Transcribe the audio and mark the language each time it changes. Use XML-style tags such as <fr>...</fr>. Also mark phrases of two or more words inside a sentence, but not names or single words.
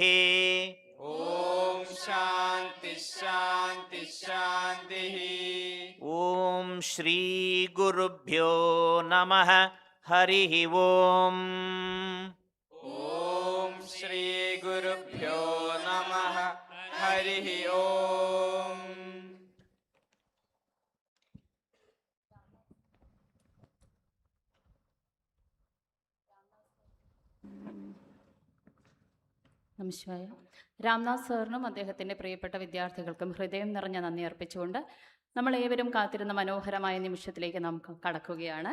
<sa>ॐ शान्ति शान्ति शान्तिः ॐ श्रीगुरुभ्यो नमः हरिः ॐ ॐ श्रीगुरुभ्यो नमः हरिः ॐ</sa> <ml>നമസ്കാര. രാംനാഥ് സാറിനും അദ്ദേഹത്തിൻ്റെ പ്രിയപ്പെട്ട വിദ്യാർത്ഥികൾക്കും ഹൃദയം നിറഞ്ഞ നന്ദി അർപ്പിച്ചുകൊണ്ട് നമ്മൾ ഏവരും കാത്തിരുന്ന മനോഹരമായ നിമിഷത്തിലേക്ക് നാം കടക്കുകയാണ്.</ml>